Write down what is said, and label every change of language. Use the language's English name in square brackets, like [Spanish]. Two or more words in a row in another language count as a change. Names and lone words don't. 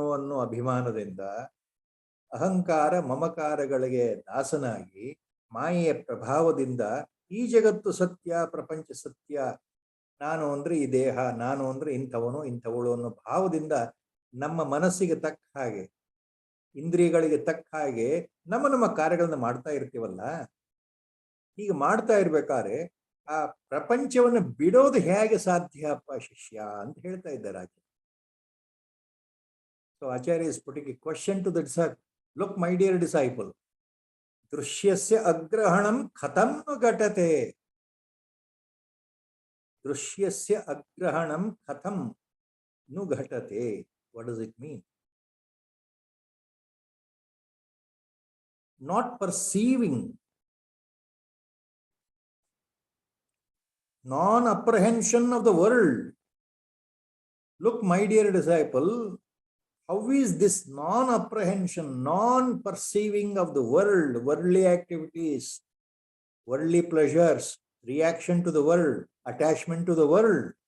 [Kannada] ಅನ್ನೋ ಅಭಿಮಾನದಿಂದ ಅಹಂಕಾರ ಮಮಕಾರಗಳಿಗೆ ದಾಸನಾಗಿ ಮಾಯೆಯ ಪ್ರಭಾವದಿಂದ ಈ ಜಗತ್ತು ಸತ್ಯ, ಪ್ರಪಂಚ ಸತ್ಯ, ನಾನು ಅಂದ್ರೆ ಈ ದೇಹ, ನಾನು ಅಂದ್ರೆ ಇಂಥವನು ಇಂಥವಳು ಅನ್ನೋ ಭಾವದಿಂದ ನಮ್ಮ ಮನಸ್ಸಿಗೆ ತಕ್ಕ ಹಾಗೆ, ಇಂದ್ರಿಯಗಳಿಗೆ ತಕ್ಕ ಹಾಗೆ ನಮ್ಮ ಕಾರ್ಯಗಳನ್ನ ಮಾಡ್ತಾ ಇರ್ತೀವಲ್ಲ. ಹೀಗೆ ಮಾಡ್ತಾ ಇರ್ಬೇಕಾದ್ರೆ ಆ ಪ್ರಪಂಚವನ್ನು ಬಿಡೋದು ಹೇಗೆ ಸಾಧ್ಯ ಅಪ್ಪ ಶಿಷ್ಯ ಅಂತ ಹೇಳ್ತಾ ಇದ್ದಾರೆ ಆಚಾರ್ಯ. [English] ಸೊ ಆಚಾರ್ಯ is putting a question to the disciple. Look, my dear disciple, [Sanskrit] ದೃಶ್ಯಸ್ಯ ಅಗ್ರಹಣಂ ಕಥಂ ಘಟತೆ. ದೃಶ್ಯಸ್ಯ ಅಗ್ರಹಣಂ ಕಥಂ ನು ಘಟತೆ. [English] What does it mean? Not perceiving, non-apprehension of the world. Look, my dear disciple, how is this non-apprehension, non-perceiving of the world, worldly activities, worldly pleasures, reaction to the world, attachment to the world?